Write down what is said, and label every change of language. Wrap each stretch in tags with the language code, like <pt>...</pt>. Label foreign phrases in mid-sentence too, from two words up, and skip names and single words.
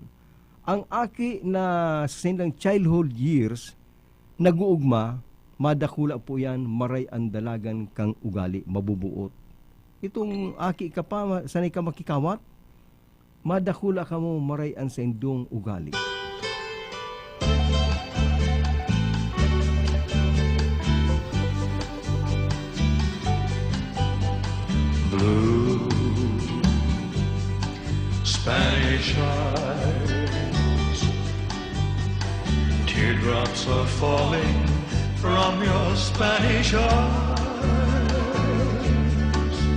<bik>Ang aki na sa sindang childhood years, nag-uugma, madakula po yan, maray ang dalagan kang ugali, mabubuot. Itong aki ka pa, sanay ka makikawat, madakula ka mo, maray ang sendong ugali.</bik> <en>Blue Spanish eyes, teardrops are falling from your Spanish eyes.</en>